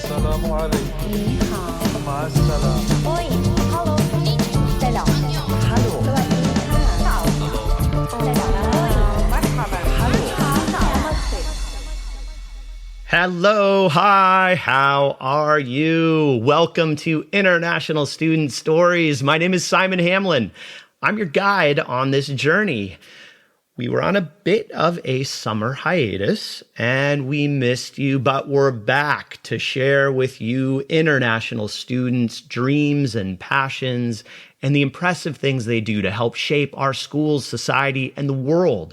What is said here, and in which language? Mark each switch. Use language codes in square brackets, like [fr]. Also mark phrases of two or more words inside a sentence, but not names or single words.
[ar] السلام عليكم [zh] 你好 [ar] مع السلامة [en] Oi Hello Selam Hello สวัสดีค่ะ Hello, hi, how are you? Welcome to International Student Stories. My name is Simon Hamlin. I'm your guide on this journey. We were on a bit of a summer hiatus and we missed you, but we're back to share with you international students' dreams and passions and the impressive things they do to help shape our schools, society, and the world.